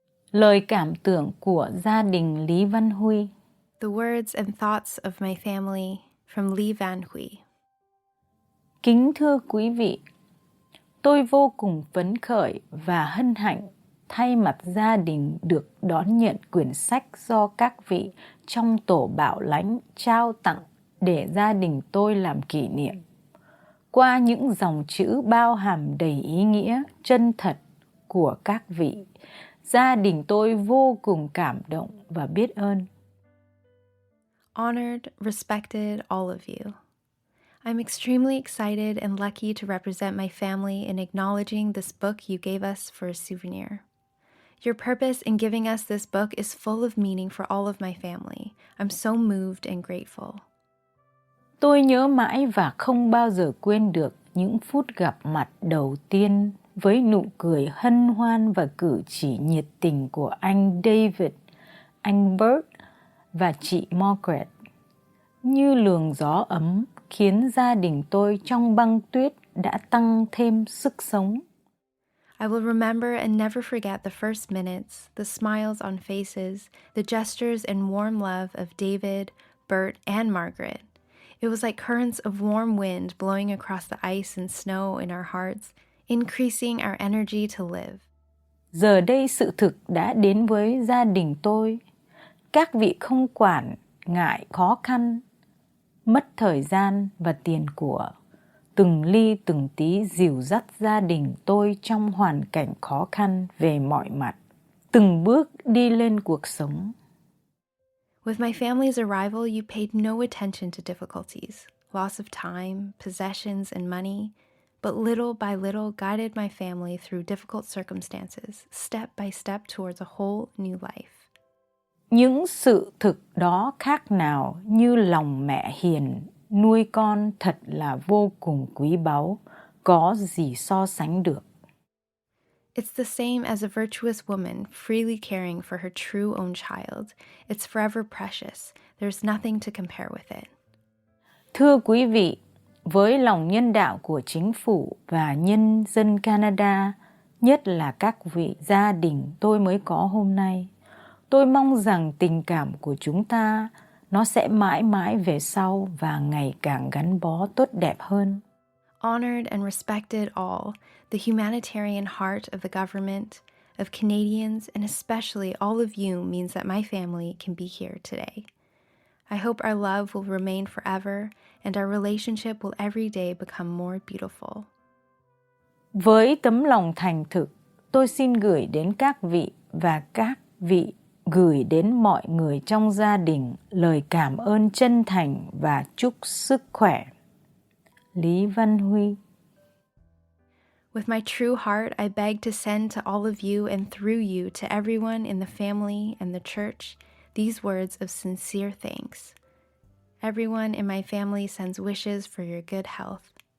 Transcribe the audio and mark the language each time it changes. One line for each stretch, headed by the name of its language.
Vietnamese: Lời cảm tưởng của gia đình Ly Van Huy.
English: The words and thoughts of my family from Ly Van Huy.
Vietnamese: Kính thưa quý vị, tôi vô cùng phấn khởi và hân hạnh thay mặt gia đình được đón nhận quyển sách do các vị trong tổ bảo lãnh trao tặng để gia đình tôi làm kỷ niệm. Qua những dòng chữ bao hàm đầy ý nghĩa, chân thật của các vị, gia đình tôi vô cùng cảm động và biết ơn.
English: Honored, respected, all of you. I'm extremely excited and lucky to represent my family in acknowledging this book you gave us for a souvenir. Your purpose in giving us this book is full of meaning for all of my family. I'm so moved and grateful.
Vietnamese: Tôi nhớ mãi và không bao giờ quên được những phút gặp mặt đầu tiên với nụ cười hân hoan và cử chỉ nhiệt tình của anh David, anh Bert và chị Margaret. Như luồng gió ấm khiến gia đình tôi trong băng tuyết đã tăng thêm sức sống.
English: I will remember and never forget the first minutes, the smiles on faces, the gestures and warm love of David, Bert, and Margaret. It was like currents of warm wind blowing across the ice and snow in our hearts, increasing our energy to live.
Vietnamese: Giờ đây sự thực đã đến với gia đình tôi. Các vị không quản ngại khó khăn, mất thời gian và tiền của. Từng ly từng tí dìu dắt gia đình tôi trong hoàn cảnh khó khăn về mọi mặt. Từng bước đi lên cuộc sống.
English: With my family's arrival, you paid no attention to difficulties, loss of time, possessions, and money, but little by little guided my family through difficult circumstances, step by step towards a whole new life.
Vietnamese: Những sự thực đó khác nào như lòng mẹ hiền nuôi con thật là vô cùng quý báu, có gì so sánh được.
English: It's the same as a virtuous woman freely caring for her true own child. It's forever precious. There's nothing to compare with it.
Vietnamese: Thưa quý vị, với lòng nhân đạo của chính phủ và nhân dân Canada, nhất là các vị gia đình tôi mới có hôm nay, tôi mong rằng tình cảm của chúng ta nó sẽ mãi mãi về sau và ngày càng gắn bó tốt đẹp hơn.
English: Honored and respected all, the humanitarian heart of the government, of Canadians, and especially all of you means that my family can be here today. I hope our love will remain forever and our relationship will every day become more beautiful.
Vietnamese: Với tấm lòng thành thực, tôi xin gửi đến các vị và các vị gửi đến mọi người trong gia đình lời cảm ơn chân thành và chúc sức khỏe. Ly Van Huy.
English: With my true heart, I beg to send to all of you and through you to everyone in the family and the church these words of sincere thanks. Everyone in my family sends wishes for your good health.